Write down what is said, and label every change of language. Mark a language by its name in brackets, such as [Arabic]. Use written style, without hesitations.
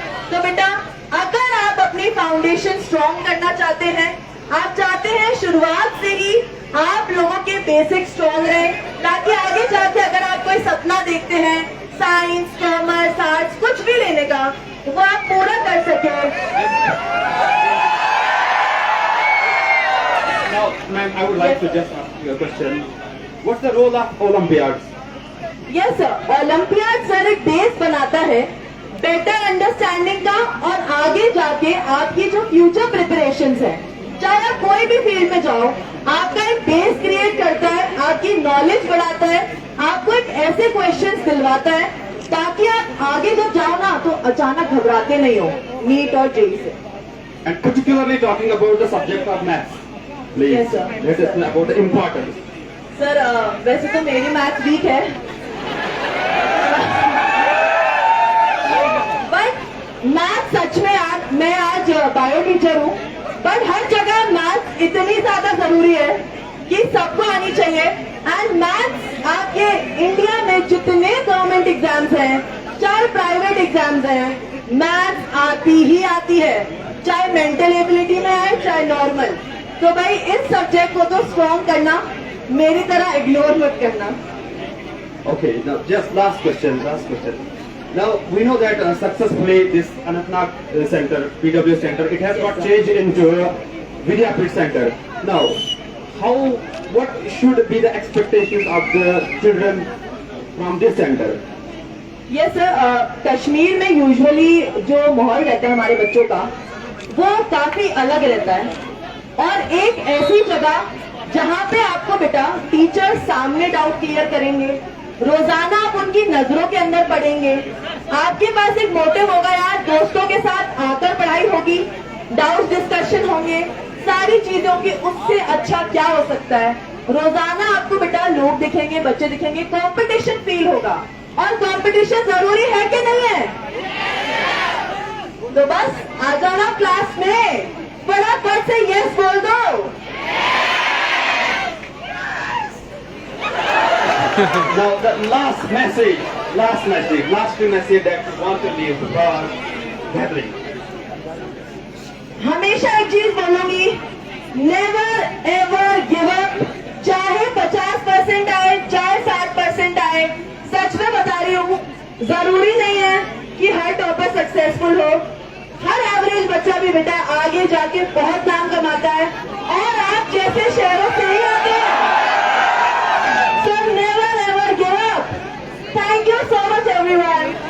[Hindi] तो बेटा अगर आप अपनी फाउंडेशन स्ट्रॉन्ग करना चाहते हैं, आप चाहते हैं शुरुआत से ही आप लोगों के बेसिक स्ट्रॉन्ग रहे, ताकि आगे जाके अगर आप कोई सपना देखते हैं साइंस, कॉमर्स, आर्ट्स कुछ भी लेने का, वो आप पूरा कर सके। [English] Now, ma'am, I would like to just ask you a question. What's the role of Olympiads? [Hindi] Yes sir, olympiad sir एक बेस बनाता है बेटर अंडरस्टैंडिंग का, और आगे जाके आपकी जो फ्यूचर प्रिपरेशंस है, चाहे आप कोई भी फील्ड में जाओ, आपका एक बेस क्रिएट करता है, आपकी नॉलेज बढ़ाता है, आपको एक ऐसे क्वेश्चंस दिलवाता है ताकि आप आगे जब जाओ ना तो अचानक घबराते नहीं हो नीट और जेईई से। [English] And particularly talking about the subject of maths, please Yes, sir. let us know about the importance. [Hindi] Sir वैसे तो मेरी मैथ वीक है, बट मैथ सच में मैं आज बायो टीचर हूँ, बट हर जगह मैथ इतनी ज्यादा जरूरी है कि सबको आनी चाहिए। एंड मैथ्स आपके इंडिया में जितने गवर्नमेंट एग्जाम्स हैं, चाहे प्राइवेट एग्जाम्स हैं, मैथ्स आती ही आती है, चाहे मेंटल एबिलिटी में है चाहे नॉर्मल। तो भाई इस सब्जेक्ट को तो स्ट्रॉन्ग करना, मेरी तरह इग्नोर मत करना। [English] Okay, now just last question. Now we know that successfully this Anantnag center, PWS center, it has got changed into a Vidyapit center. Now, what should be the expectations of the children from this center? [Hindi] Yes sir, Kashmir में usually जो माहौल रहता है हमारे बच्चों का वो काफी अलग रहता है, और एक ऐसी जगह जहाँ पे आपको बेटा टीचर सामने डाउट क्लियर करेंगे, रोजाना आप उनकी नजरों के अंदर पढ़ेंगे, आपके पास एक मोटिव होगा यार, दोस्तों के साथ आकर पढ़ाई होगी, डाउट डिस्कशन होंगे, सारी चीजों की, उससे अच्छा क्या हो सकता है। रोजाना आपको बेटा लोग दिखेंगे, बच्चे दिखेंगे, कंपटीशन फील होगा, और कंपटीशन जरूरी है कि नहीं है? तो बस आ जाना क्लास में, फटाफट से यस बोल दो। [English] Now the last message that you want to leave for gathering. [Hindi] हमेशा एक चीज बोलूंगी, [English] never ever give up, [Hindi] चाहे 50% आए चाहे 60% आए। सच में बता रही हूँ, जरूरी नहीं है कि हर टॉपर सक्सेसफुल हो, हर एवरेज बच्चा भी बेटा आगे जाके बहुत नाम कमाता है, और आप जैसे शहरों से ही आते हैं। [English] So never ever give up. Thank you so much everyone.